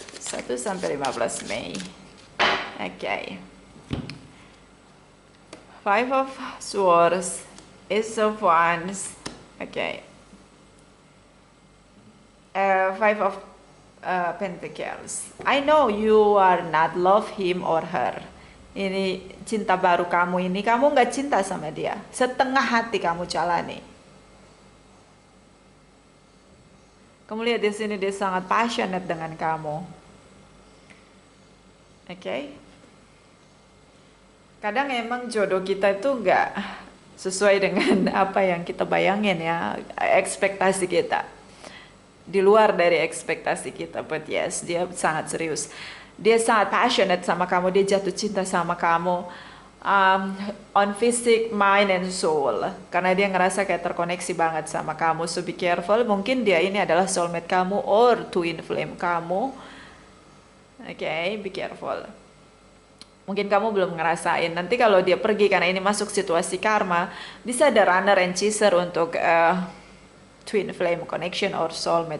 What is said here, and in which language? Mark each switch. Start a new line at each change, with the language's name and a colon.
Indonesian: 1 sampai 15 Mei. Okay.
English: Five of Swords, Ace of Wands. Okay. Five of Pentacles. I know you are not love him or her.
Indonesian: Ini cinta baru kamu ini, kamu nggak cinta sama dia. Setengah hati kamu jalani. Kamu lihat di sini dia sangat passionate dengan kamu. Oke. Kadang emang jodoh kita itu nggak sesuai dengan apa yang kita bayangin ya, ekspektasi kita. Di luar dari ekspektasi kita,
English: but yes,
Indonesian: dia sangat serius. Dia sangat passionate sama kamu, dia jatuh cinta sama kamu.
English: um, on physic, mind, and soul.
Indonesian: Karena dia ngerasa kayak terkoneksi banget sama kamu.
English: So be careful,
Indonesian: mungkin dia ini adalah soulmate kamu or twin flame kamu.
English: Okay, be careful.
Indonesian: Mungkin kamu belum ngerasain. Nanti kalau dia pergi karena ini masuk situasi karma, bisa ada runner and chaser untuk twin flame connection or soulmate.